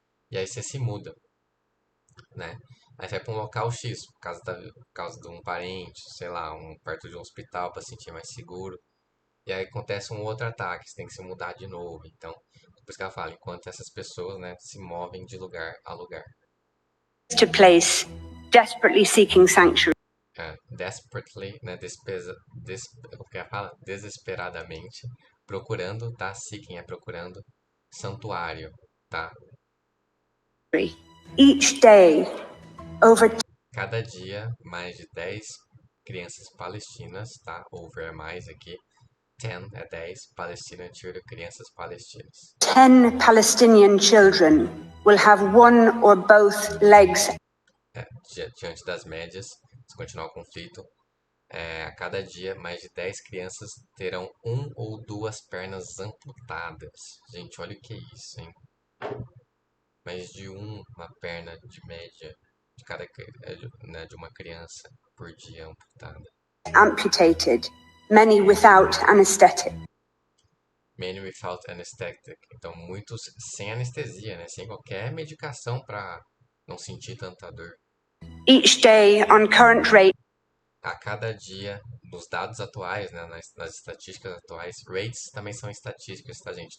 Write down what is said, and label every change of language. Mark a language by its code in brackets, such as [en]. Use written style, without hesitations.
[pt] E aí você se muda, né? Aí você vai para um local X, por causa de um parente, sei lá, perto de um hospital para se sentir mais seguro. E aí acontece um outro ataque, você tem que se mudar de novo. Então, por isso que ela fala, enquanto essas pessoas, né, se movem de lugar a lugar. [en] To place, desperately seeking sanctuary. [pt] Desperately, né, o que ela fala? Desesperadamente, procurando, tá? Seeking procurando santuário, tá? [en] Each day, over. [pt] Cada dia, mais de 10 crianças palestinas, tá? Over é mais aqui. 10 é 10, [en] Palestinian children, [pt] crianças palestinas. [en] 10 Palestinian children will have one or both legs. [pt] Diante das médias, se continuar o conflito, a cada dia mais de 10 crianças terão um ou duas pernas amputadas. Gente, olha o que é isso, hein? Mais de uma perna de média de cada, né, de uma criança por dia amputada. [en] Amputated, many without anesthetic. Many without anesthetic. [pt] Então, muitos sem anestesia, né? Sem qualquer medicação para não sentir tanta dor. [en] Each day on current rate. [pt] A cada dia, nos dados atuais, né, nas estatísticas atuais, rates também são estatísticas, tá, gente?